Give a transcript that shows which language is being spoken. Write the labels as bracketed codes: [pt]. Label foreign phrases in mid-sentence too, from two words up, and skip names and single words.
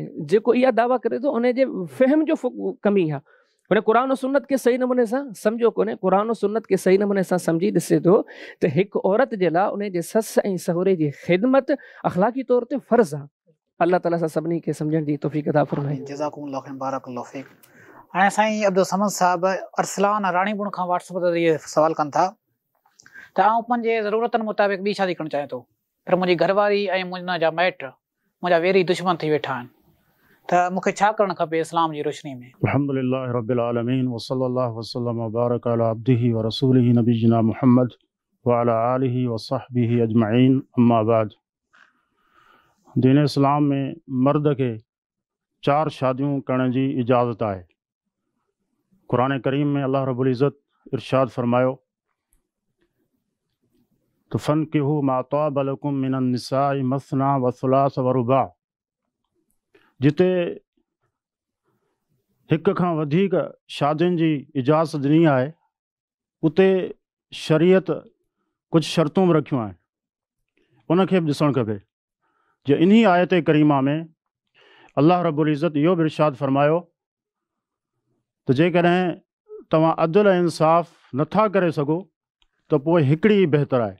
[sd] जेको इहा दावा करे थो उनजे फ़हम जो कमी आहे, हुन क़ुर सुन्नत खे सही नमूने सां सम्झो कोन्हे। क़ुर सुन्नत खे सही नमूने सां सम्झी ॾिसे थो त हिकु औरत जे लाइ उनजे ससु ऐं सहुरे जी ख़िदमत अख़लाक़ी तौर ते फ़र्ज़ु आहे। अल्लाह ताला सां सभिनी खे सम्झण जी तौफ़ीक़ अता फ़रमाए। [ar] جزاكم الله خير، بارك الله فيك. [sd] हाणे साईं अब्दुल समद साहब अरसलान राणीपुर खां व्हाट्सएप ते इहे सवाल कनि था त आउं पंहिंजे ज़रूरतनि मुताबिक़ ॿी शादी करणु चाहियां थो, पर मुंहिंजी घरवारी ऐं मुंहिंजा माइट मुंहिंजा वेरी दुश्मन थी वेठा आहिनि, त मूंखे छा करणु खपे इस्लाम जी रोशनी में? [ar] الحمد لله رب العالمين وصلى الله وسلم وبارك على عبده ورسوله نبينا محمد وعلى آله وصحبه أجمعين، أما بعد. [sd] दीन इस्लाम में मर्द के 4 शादियों करण जी इजाज़त है। कुरान करीम में अल्लाह रब्बुल इज़्ज़त इरशाद फरमायो तो [ar] فانكحوا ما طاب لكم من النساء مثنى وثلاث ورباع. [sd] जिते हिक खां वधीक शादियुनि जी इजाज़त ॾिनी आहे उते शरीयत कुछ शर्तूं बि रखियूं आहिनि, उनखे बि ॾिसणु खपे। जो इन्ही आयत करीमा में अल्लाह रब्बुल इज़्ज़त इहो बि इरशाद फरमायो त जेकॾहिं तव्हां अदल ऐं इंसाफ़ नथा करे सघो त पोइ हिकिड़ी बहितर आहे।